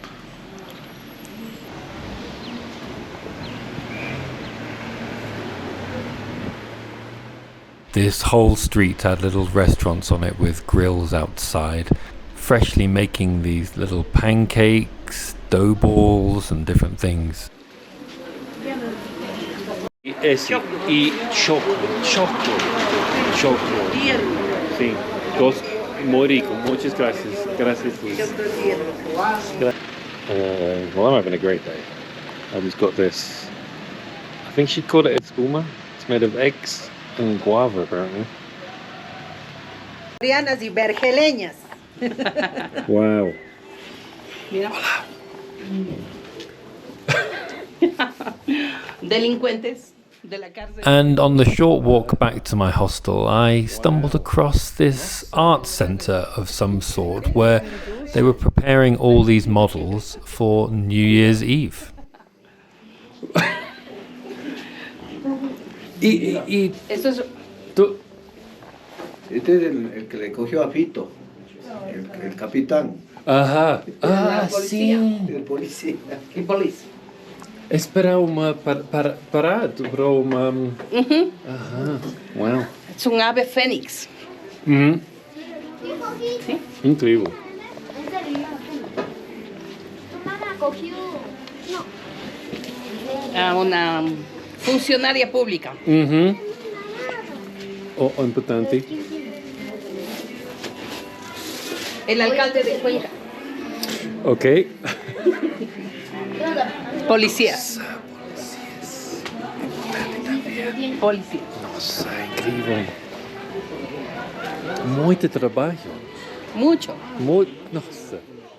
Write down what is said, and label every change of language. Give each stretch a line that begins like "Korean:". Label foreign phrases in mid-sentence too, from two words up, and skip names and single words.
English: This whole street had little restaurants on it with grills outside, freshly making these little pancakes, dough balls and different things.
Spanish: Ese y choclo. Sí, dos, muy rico. Muchas gracias. Gracias.
English: Well, I'm having a great day. I've just got this. I think she'd call it espuma. It's made of eggs and guava, apparently.
Spanish: Y vergeleñas.
English: Wow.
Spanish: Mira. Delincuentes de la cárcel.
English: And on the short walk back to my hostel, I stumbled across this art centre of some sort where they were preparing all these models for New Year's Eve.
Spanish: Esto es... Este es el que le cogió a Fito, el capitán. Ajá. Ah, sí. El policía. ¿Qué policía? Es
Portuguese: para uma parado, para uma...
Spanish: Ajá. Wow. Es un ave fénix. ¿Sí? Increíble. Una funcionaria pública.
Portuguese: O importante.
Spanish: El alcalde de Cuenca. Ok. Policías. Policías.
Portuguese: Nossa, incrível. Muito trabalho.
Spanish: Mucho.
Portuguese: Nossa.